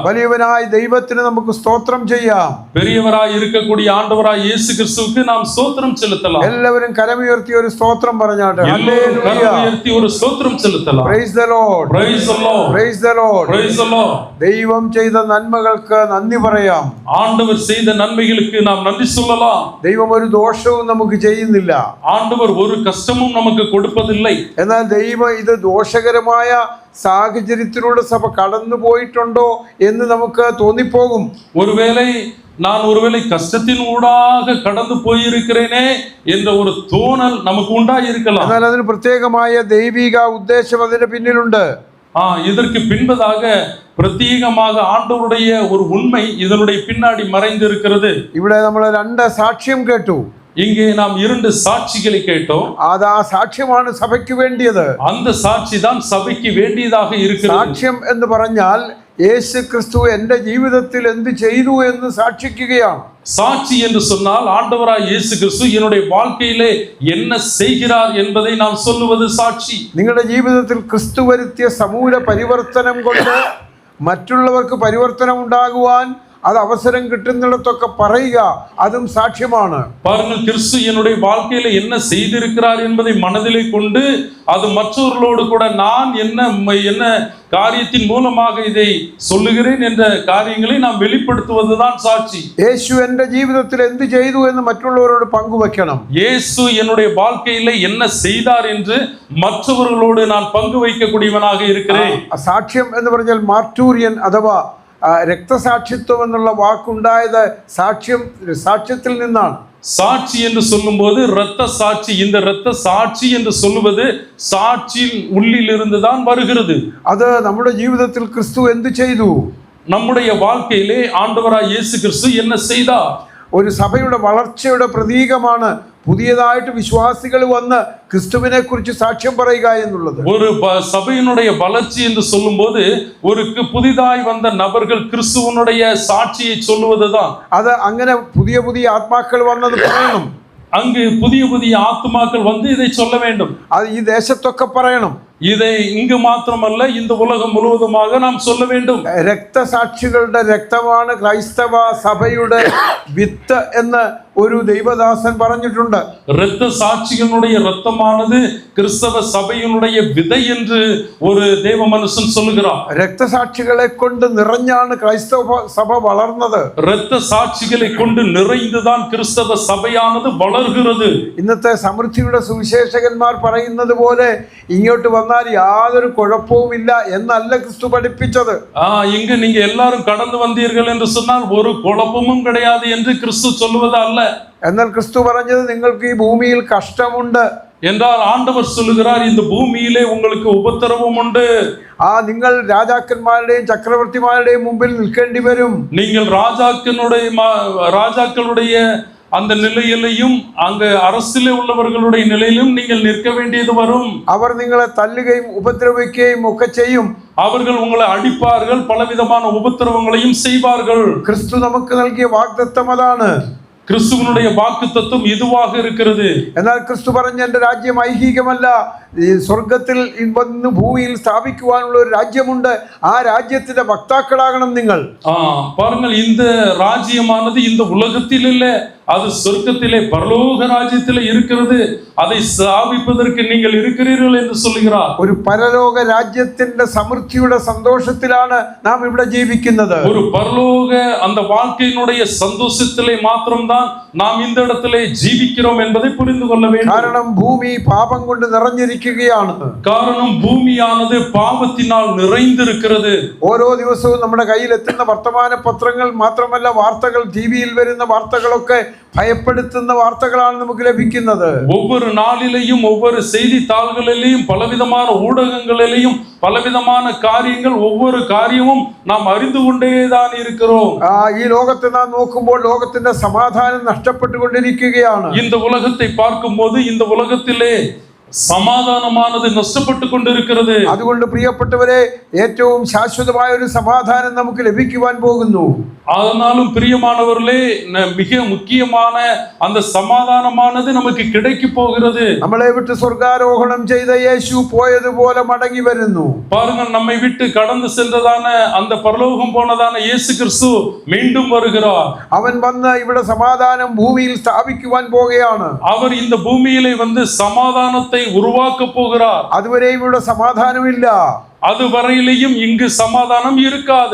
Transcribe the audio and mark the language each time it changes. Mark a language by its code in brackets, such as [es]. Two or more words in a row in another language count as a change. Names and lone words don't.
[ml] വലിയവനായ ദൈവത്തിന് നമുക്ക് സ്തോത്രം ചെയ്യാം. [ta] பெரியவராய் இருக்கக்கூடிய ஆண்டவராய் இயேசு கிறிஸ்துவுக்கு நாம் ஸ்தோத்திரம் செலுத்தலாம். [ml] എല്ലാവരും കരമുയർത്തി ഒരു സ്തോത്രം പറഞ്ഞാട്ടെ. [ta] எல்லாரும் கரமுயர்த்தி ஒரு ஸ்தோத்திரம் செலுத்தலாம். [en] Praise the Lord. Praise the Lord. Praise the Lord. Praise the Lord. [ml] ദൈവം ചെയ്ത നന്മകൾക്ക് നന്ദി പറയാം. [ta] ஆண்டவர் செய்த நன்மைகளுக்கு நாம் நன்றி சொல்லலாம். [ml] ദൈവം ഒരു ദോഷവും നമുക്ക് ചെയ്യുന്നില്ല. [ta] ஆண்டவர் ஒரு கஷ்டமும் நமக்கு கொடுப்பதில்லை. [ml] എന്നാൽ ദൈവം ഇത് ദോഷകരമായ സാഹചര്യത്തിലൂടെ സഭ കടന്നു പോയിട്ടുണ്ടോ എന്ന് നമുക്ക് തോന്നിപ്പോകും. [ta] நான் ஒருவேளை கஷ்டத்தின் ஊடாக கடந்து போயிருக்கிறேனே என்ற ஒரு தோணல் நமக்கு உண்டாயிருக்கலாம். [ml] എന്നാൽ അതിന് പ്രത്യേകമായ ദൈവിക ഉദ്ദേശം അതിന്റെ പിന്നിലുണ്ട്. [ta] இதற்கு பின்பதாக பிரத்யேகமாக ஆண்டவருடைய ஒரு உண்மை இதனுடைய பின்னாடி மறைந்திருக்கிறது. [ml] ഇവിടെ നമ്മൾ 2 സാക്ഷ്യം കേട്ടു. [ta] இங்கே நாம் 2 சாட்சிகளை கேட்டோம். [ml] അത് ആ സാക്ഷ്യമാണ് സഭയ്ക്ക് വേണ്ടിയത്. [ta] அந்த சாட்சி தான் சபைக்கு வேண்டியதாக இருக்கிறது. [ml] സാക്ഷ്യം എന്ന് പറഞ്ഞാൽ യേശു ക്രിസ്തു എൻ്റെ ജീവിതത്തിൽ എന്ത് ചെയ്തു എന്ന് സാക്ഷിക്കുകയാണ്. [ta] சாட்சி என்று சொன்னால் ஆண்டவராய் இயேசு கிறிஸ்து என்னுடைய வாழ்க்கையிலே என்ன செய்கிறார் என்பதை நாம் சொல்லுவது சாட்சி. [ml] നിങ്ങളുടെ ജീവിതത്തിൽ ക്രിസ്തു വരുത്തിയ സമൂല പരിവർത്തനം കൊണ്ട് മറ്റുള്ളവർക്ക് പരിവർത്തനം ഉണ്ടാകുവാൻ அது அவசரம் கிட்டுന്നിടത്തൊക്കെ പറയുക, അതും സാക്ഷ്യമാണ്. [ta] பாருங்கள், கிறிஸ்து என்னுடைய வாழ்க்கையில என்ன செய்திருக்கிறார் என்பதை மனதிலே கொண்டு அது மற்றவர்களோடு கூட நான் என்ன காரியத்தின் மூலமாக இதை சொல்லுகிறேன் என்ற காரியங்களை நாம் வெளிப்படுத்துவதுதான் சாட்சி. [ml] യേശു എൻ്റെ ജീവിതത്തിൽ എന്ത് ചെയ്തു എന്ന് മറ്റുള്ളവരോട് പങ്കുവയ്ക്കണം. [ta] இயேசு என்னுடைய வாழ்க்கையில என்ன செய்தார் என்று மற்றவர்களோடு நான் பங்கு வைக்கக்கூடியவனாக இருக்கிறேன். [ml] സാക്ഷ്യം എന്ന് പറഞ്ഞാൽ മാർട്ടൂറിയൻ അഥവാ രക്തസാക്ഷിത്വം എന്നുള്ള വാക്കുണ്ടായത് സാക്ഷ്യത്തിൽ നിന്നാണ്. [ta] சாட்சி என்று சொல்லும்போது இரத்த சாட்சி, இந்த இரத்த சாட்சி என்று சொல்லுவது சாட்சியின் உள்ளிலிருந்து தான் வருகிறது. [ml] அது നമ്മുടെ ജീവിതത്തിൽ ക്രിസ്തു എന്ത് ചെയ്തു? [ta] நம்முடைய வாழ்க்கையிலே ஆண்டவராய் இயேசு கிறிஸ்து என்ன செய்தார்? [ml] ഒരു സഭയുടെ വളർച്ചയുടെ പ്രതീകമാണ് പുതിയതായിട്ട് വിശ്വാസികൾ വന്ന് ക്രിസ്തുവിനെ കുറിച്ച് സാക്ഷ്യം പറയുക എന്നുള്ളത്. [ta] ஒரு சபையினுடைய வளர்ச்சி என்று சொல்லும்போது ஒரு புதிதாய் வந்த நபர்கள் கிறிஸ்துவனுடைய சாட்சியை சொல்லுவதுதான். [ml] அது അങ്ങനെ പുതിയ പുതിയ ആത്മാക്കൾ വന്നത് പറയണം. [ta] அங்கு புதிய புதிய ஆத்மாக்கள் வந்து இதை சொல்ல வேண்டும். [ml] அது ഈ ദേശത്തൊക്കെ പറയണം. [ta] இதை இங்கு மாத்திரமல்ல, இந்த உலகம் முழுவதுமாக நாம் சொல்ல வேண்டும். [ml] രക്തസാക്ഷികളുടെ രക്തമാണ് ക്രൈസ്തവ സഭയുടെ വിത്ത് എന്ന് ഒരു ദൈവദാസൻ പറഞ്ഞിട്ടുണ്ട്. [ta] இரத்த சாட்சிகளுடைய இரத்தமானது கிறிஸ்தவ சபையினுடைய விதை என்று ஒரு தேவ மனுஷன் சொல்லுகிறார். [ml] രക്തസാക്ഷികളെ കൊണ്ട് നിറഞ്ഞാണ് ക്രൈസ്തവ സഭ വളർന്നത്. [ta] இரத்த சாட்சிகளை கொண்டு நிறைந்துதான் கிறிஸ்தவ சபையானது வளர்கிறது. [ml] ഇന്നത്തെ സമൃദ്ധിയുടെ സുവിശേഷകന്മാർ പറയുന്നത് പോലെ ഇങ്ങോട്ട് വന്നാൽ യാതൊരു കുഴപ്പവുമില്ല എന്നല്ല ക്രിസ്തു പഠിപ്പിച്ചത്. [ta] இங்கு நீங்க எல்லாரும் கடந்து வந்தீர்கள் என்று சொன்னால் ஒரு குழப்பமும் கிடையாது என்று கிறிஸ்து சொல்லுவது அல்ல. [ml] എന്നാൽ ക്രിസ്തു പറഞ്ഞത് നിങ്ങൾക്ക് ഈ ഭൂമിയിൽ കഷ്ടമുണ്ട് [ta] என்றால் ஆண்டவர் சொல்லுகிறார், இந்த பூமியிலே உங்களுக்கு உபத்திரவம் உண்டு. [ml] നിങ്ങൾ രാജാക്കന്മാരുടെയും ചക്രവർത്തിമാരുടെയും മുമ്പിൽ നിൽക്കേണ്ടി വരും. [ta] நீங்கள் ராஜாக்களுடைய அந்த நிலையிலையும் அங்க அரசிலே உள்ளவர்களுடைய நிலையிலும் நீங்கள் நிற்க வேண்டியது வரும். [ml] അവർ നിങ്ങളെ തല്ലുകയും ഉപദ്രവിക്കുകയും ഒക്കെ ചെയ്യും. [ta] அவர்கள் உங்களை அடிப்பார்கள், பலவிதமான உபத்திரவங்களையும் செய்வார்கள். [ml] ക്രിസ്തു നമുക്ക് നൽകിയ വാഗ്ദത്തം അതാണ്. [ta] கிறிஸ்துவனுடைய வாக்குத்தத்தம் இதுவாக இருக்கிறது. [ml] എന്നാൽ ക്രിസ്തു പറഞ്ഞ എൻ്റെ രാജ്യം ഐഹികമല്ല, ഈ സ്വർഗത്തിൽ വന്ന് ഭൂമിയിൽ സ്ഥാപിക്കുവാനുള്ള ഒരു രാജ്യമുണ്ട്. ആ രാജ്യത്തിന്റെ വക്താക്കളാകണം നിങ്ങൾ. [ta] பாருங்கள், இந்த ராஜ்யமானது இந்த உலகத்தில் இல்ல, அது சொர்க்கத்திலே பரலோக ராஜ்யத்திலே இருக்கிறது. அதை ஸ்தாபிப்பதற்கு நீங்கள் இருக்கிறீர்கள் என்று சொல்லுகிறார். [ml] ഒരു പരലോക രാജ്യത്തിന്റെ സമൃദ്ധിയുടെ സന്തോഷത്തിലാണ് നാം ഇവിടെ ജീവിക്കുന്നത്. [ta] ஒரு பரலோக அந்த வாழ்க்கையினுடைய சந்தோஷத்திலே மாத்திரம்தான் நாம் இந்த இடத்திலே ஜீவிக்கிறோம் என்பதை புரிந்து கொள்ள வேண்டும். [ml] കാരണം ഭൂമി പാപം കൊണ്ട് നിറഞ്ഞിരിക്കുകയാണ്. [ta] காரணம் பூமியானது பாவத்தினால் நிறைந்திருக்கிறது. [ml] ഓരോ ദിവസവും നമ്മുടെ കയ്യിൽ എത്തുന്ന വർത്തമാന പത്രങ്ങൾ മാത്രമല്ല, വാർത്തകൾ, ടിവിയിൽ വരുന്ന വാർത്തകളൊക്കെ ഭയപ്പെടുത്തുന്ന വാർത്തകളാണ് നമുക്ക് ലഭിക്കുന്നത്. [ta] ஒவ்வொரு நாளிலேயும் ஒவ்வொரு செய்தித்தாள்களிலேயும் பலவிதமான ஊடகங்களிலேயும் பலவிதமான காரியங்கள், ஒவ்வொரு காரியமும் நாம் அறிந்து கொண்டேதான் இருக்கிறோம். [ml] ഈ ലോകത്തെ നാം നോക്കുമ്പോൾ ലോകത്തിന്റെ സമാധാനം നഷ്ടപ്പെട്ടുകൊണ്ടിരിക്കുകയാണ്. [ta] இந்த உலகத்தை பார்க்கும்போது இந்த உலகத்திலே [ml] സമാധാനമാനത് നഷ്ടപ്പെട്ടു കൊണ്ടിരിക്കുന്നത്. അതുകൊണ്ട് പ്രിയപ്പെട്ടവരെ, ഏറ്റവും ശാശ്വതമായ ഒരു സമാധാനം നമുക്ക് ലഭിക്കുവാൻ പോകുന്നു. [ta] ஆனாலும் பிரியமானவர்களே, மிக முக்கியமான அந்த சமாதானமானது நமக்கு கிடைக்க போகிறது. [ml] നമ്മളെ വിട്ട് സ്വർഗാരോഹണം ചെയ്ത യേശു പോയതുപോലെ മടങ്ങി വരുന്നു. [ta] பாருங்கள், நம்மை விட்டு கடந்து சென்றதான அந்த பரலோகம் போனதான இயேசு கிறிஸ்து மீண்டும் வருகிறார். [ml] അവൻ വന്ന് ഇവിടെ സമാധാനം ഭൂമിയിൽ സ്ഥാപിക്കുവാൻ പോകുകയാണ്. [ta] அவர் இந்த பூமியிலே வந்து சமாதானத்தை உருவாக்க போகிறார். [ml] അതുവരെയും ഇവിടെ സമാധാനമില്ല. [ta] அதுவரையிலேயும் இங்கு சமாதானம் இருக்காது.